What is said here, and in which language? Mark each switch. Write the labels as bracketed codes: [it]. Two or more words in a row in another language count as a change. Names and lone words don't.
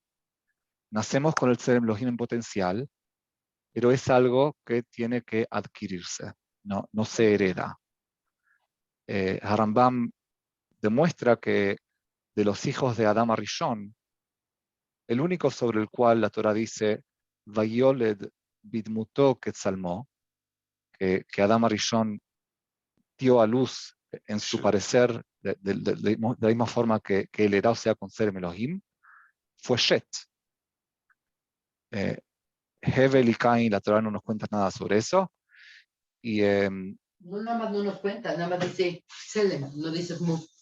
[es] Nacemos con el [he] צלם אלוהים [es] en potencial, pero es algo que tiene que adquirirse, no se hereda. Harambam demuestra que de los hijos de Adam Arishon, el único sobre el cual la Torah dice [he] ויולד בדמותו כצלמו, [es] que Adam Arishon dio a luz en su parecer de la misma forma que él era, o sea, con Tselem Elohim, fue Shet. Hevel y Cain, la Torah no nos cuenta nada sobre eso. Y, no, nada más no nos cuenta, nada más dice Tselem, no dice Mu.